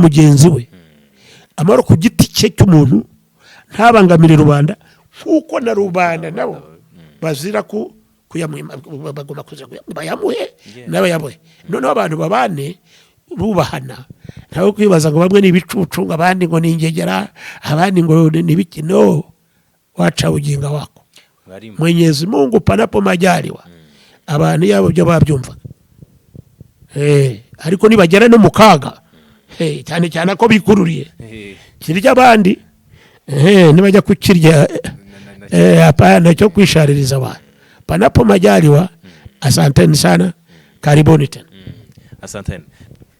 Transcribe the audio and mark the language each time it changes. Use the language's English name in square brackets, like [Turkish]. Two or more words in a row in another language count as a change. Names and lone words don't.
[Kinyarwanda] mugenzi we amahoro ku giti cye cy'umuntu ntabangamire rubanda kuko na rubanda nabo bazira bagomba kuza bayamuhe n'abayamuhe noneho abantu babane bubahana ntawe kwibaza ngo bamwe ni ibicucu ngo abandi ngo ni ingegera abandi ngo ni bikino waca uginga wako [Swahili] Mwenyezi Mungu panapo majaliwa [Kinyarwanda] abantu yabo byo babyumva ariko nibagera no mukaga cyane cyane ko bikururiye kirya abandi nibajya kukirya apana cyo kwishaririza abantu [Swahili] panapo majaliwa asanteni sana karibuni tena asanteni